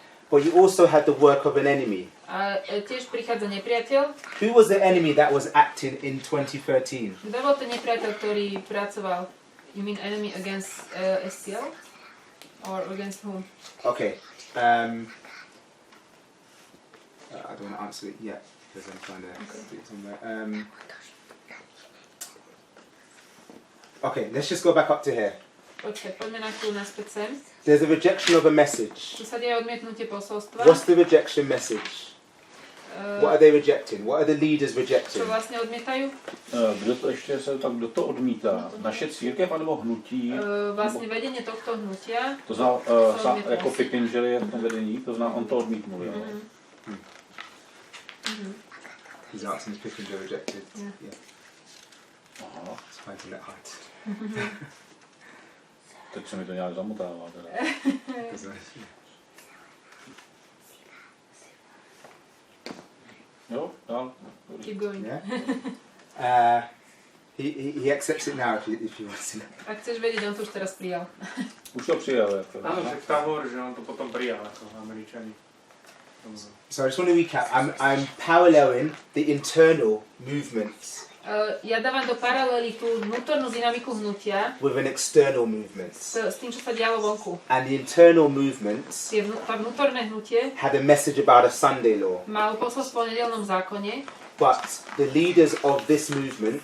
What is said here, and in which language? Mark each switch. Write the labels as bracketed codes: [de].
[en] But you also had the work of an enemy. [sk] a tiež prichádza nepriateľ. [en] Who was the enemy that was acting in 2013? [sk] Kto bol ten nepriateľ, ktorý pracoval? [en] You mean enemy against SCL? Or against whom? Okay. I don't want to answer it yet. Because I'm trying to stick somewhere. Okay, let's just go back up to here. [sk] Počkaj, poďme na chvíľu naspäť sem. [en] There's a rejection of a message. [sk] Tu sa deje odmietnutie posolstva. [en] What's the rejection message? What are they rejecting? What are the leaders rejecting? [sk] Čo vlastne odmietajú? [cs] Kdo to ještě se tak, kdo to odmítá? Naše církev anebo hnutí? [sk] Vlastne vedenie tohto hnutia. [cs] To znamená, jako Pippin, že je v tom vedení, to znamená, on to odmítnul, jo? [en] He's asking if Pippin are rejected. Yeah. [cs] Aha. [en] It's finding it hard. [cs] Teď se mi to nějak zamotává teda. Jo, dál. [en] Keep going. Yeah. He accepts it now if he wants to. [sk] Ak chceš vedieť, on to už teraz prijal. [cs] Už to přijal, jako. [sk] Áno, však tam hovorí, že on to potom prijal ako Američani. [en] So I just want to recap. I'm paralleling the internal movements [sk] Ja dávam do paralely tú vnútornú dynamiku hnutia [en] with an external movement. [sk] s tým, čo sa dialo vonku. [en] And the internal movements [sk] Tá vnútorné hnutie [en] had a message about a Sunday law. [sk] malo posolstvo o nedeľnom zákone, [en] But the leaders of this movement